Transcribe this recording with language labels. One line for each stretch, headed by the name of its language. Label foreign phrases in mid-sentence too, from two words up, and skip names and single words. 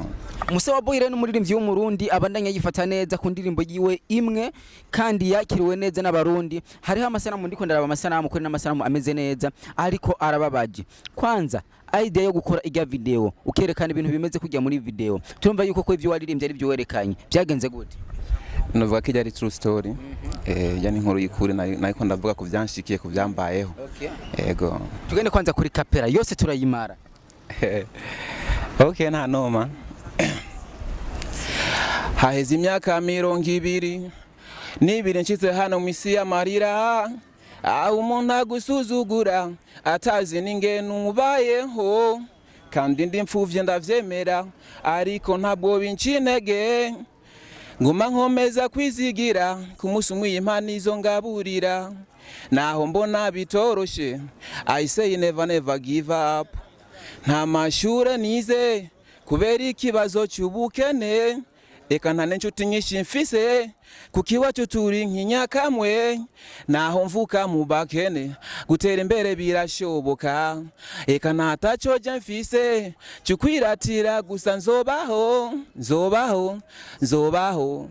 Rundi: Musawa Boy rero n'umuririmbyi w'umurundi abandanya yifata neza ku ndirimbo yiwe imwe kandi yakiriwe neza n'abarundi hariho amasanamu ndiko ndaraba amasanamu kuri n'amasanamu ameze neza ariko arababaje kwanza idea yo gukora ijya video ukerekana ibintu bimeze kujya muri video turumva yuko ko ivyo waririmbye ari byo werekanye byagenze gute nuvuga ko ari
English: true story
Rundi: yani inkuru yikuri nayiko ndavuga ku byanshikiye ku byambayeho ego tugende kwanza kuri kapera yose turayimara okay nta noma haheze imyaka 20 n'ibiri nshitse hano misi ya marira umuntu agusuzugura atazi n'ingene ubayeho kandi ndi mfuvye ndavyemera ariko ntabwo bincinege nguma nkomeza kwizigira ku musi umwe impano izo ngaburira naho mbona bitoroshe
English: I say never give up
Rundi: nta mashure nize kubera ikibazo cy'ubukene eka nta n'inshuti nyinshi mfise kuko iwacu turi nk'inyakamwe naho mvuka mu bakene gutera imbere birashoboka eka ntataco je mfise cyukwiratira gusa nzobaho